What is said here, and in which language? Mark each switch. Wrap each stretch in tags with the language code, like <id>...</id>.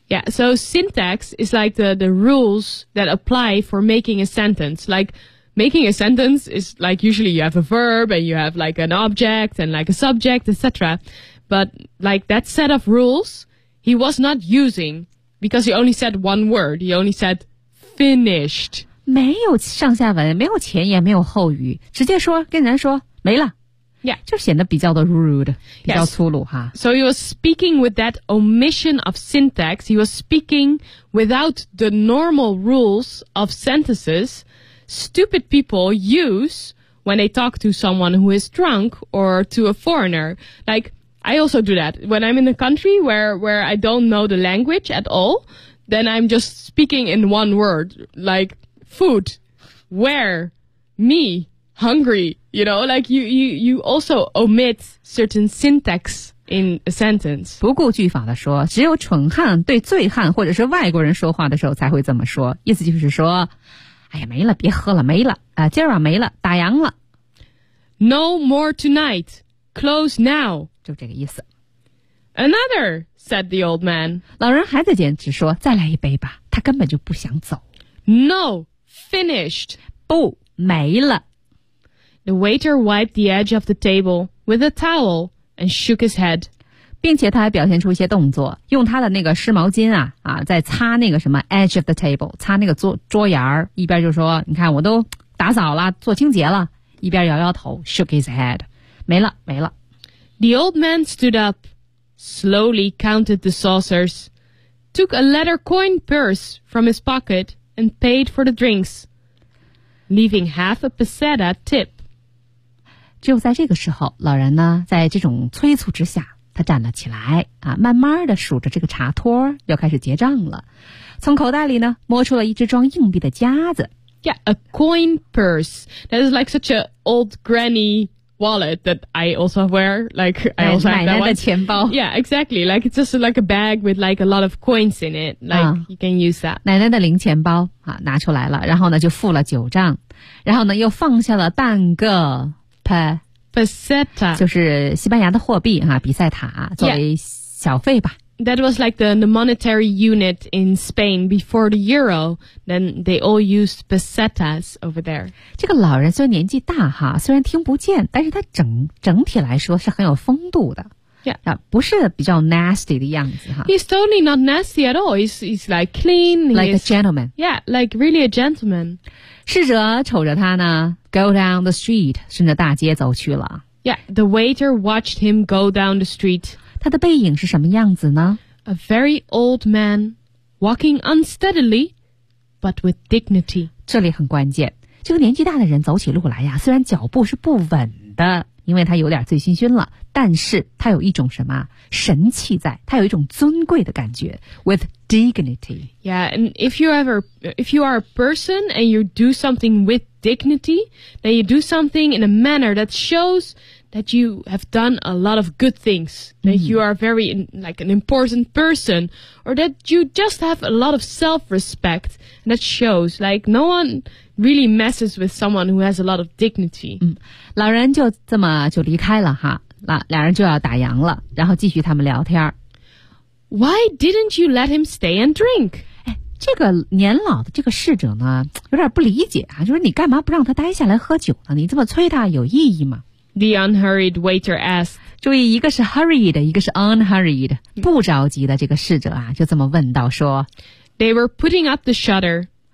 <en>Yeah, so syntax is like the rules that apply for making a sentence, like making a sentence is like usually you have a verb and you have like an object and like a subject, etc. But like that set of rules,He was not using, because he only said one word. He only said finished.</en> <zh>没有上下文，没有前言，没有后语，直接说，跟人说，没了。</zh> <en>Yeah.</en> <zh>就显得比较的 rude, 比较粗鲁哈。</zh> <en>So he was speaking with that omission of syntax. He was speaking without the normal rules of sentences stupid people use when they talk to someone who is drunk or to a foreigner. Like, I also do that. When I'm in a country where I don't know the language at all, then I'm just speaking in one word, like food, where, me, hungry, you know, like you also omit certain syntax in a sentence.</en> <zh>不顾句法的说，只有蠢汉对醉汉或者是外国人说话的时候才会这么说。意思就是说，哎呀，没了，别喝了，没了，今晚没了，打烊了。</zh> <en>No more tonight. Close now.</en> <zh>就这个意思。</zh> <en>Another, said the old man.</en> <zh>老人还在坚持说，再来一杯吧，他根本就不想走。</zh> <en>No, finished.</en> <zh>不，没了。</zh> <en>The waiter wiped the edge of the table with a towel and shook his head.</en> <zh>并且他还表现出一些动作，用他的那个湿毛巾在擦那个什么</zh> <en>edge of the table,</en> <zh>擦那个 桌沿儿，一边就说，你看我都打扫了，做清洁了，一边摇摇头</zh> <en>shook his head.</en> <zh>没了，没了。</zh> <en>The old man stood up, slowly counted the saucers, took a leather coin purse from his pocket and paid for the drinks, leaving half a peseta tip.</en> <zh>就在这个时候，老人呢，在这种催促之下，他站了起来，慢慢地数着这个茶托，又开始结账了。从口袋里呢，摸出了一只装硬币的夹子。</zh> <en>Yeah, a coin purse. That is like such an old granny... wallet that I also wear, like I also have that one.</en> <zh>奶奶的钱包。</zh> <en>Yeah, exactly. Like it's just like a bag with like a lot of coins in it. Like you can use that.</en> <zh>奶奶的零钱包啊，拿出来了，然后呢就付了九账，然后呢又放下了半个</zh> <es>peseta,</es> <zh>就是西班牙的货币啊，比塞塔作为小费吧。</zh> <en>That was like the monetary unit in Spain before the euro. Then they all used pesetas over there.</en> <zh>这个老人虽然年纪大哈，虽然听不见，但是他整体来说是很有风度的。</zh> <en>Yeah,</en> <zh>不是比较 nasty 的样子哈。</zh> <en>He's totally not nasty at all. He's like clean. Like a gentleman. Yeah, like really a gentleman.</en> <zh>侍者瞅着他呢 ，</zh> <en>go down the street，</en> <zh>顺着大街走去了。</zh> <en>Yeah, the waiter watched him go down the street.</en> <zh>他的背影是什么样子呢</zh> <en>？A very old man, walking unsteadily, but with dignity.</en> <zh>这里很关键，这个年纪大的人走起路来呀，虽然脚步是不稳的，因为他有点醉醺醺了，但是他有一种什么神气在，他有一种尊贵的感觉 ，</zh> <en>with dignity. Yeah, and if you are a person and you do something with dignity, then you do something in a manner that shows. That you have done a lot of good things, that you are very like an important person, or that you just have a lot of self-respect, and that shows like no one really messes with someone who has a lot of dignity.</en> <zh>老人就这么就离开了哈，两人就要打烊了，然后继续他们聊天。</zh> <en>Why didn't you let him stay and drink?</en> <zh>哎，这个年老的这个侍者呢，有点不理解啊，就是你干嘛不让他待下来喝酒呢？你这么催他有意义吗？</zh> <en>The unhurried waiter asked.</en> <zh>注意，一个是 hurried， 一个是 unhurried， 不着急的这个侍者啊，就这么问道说。</zh> <en>They were putting up the shutter.</en>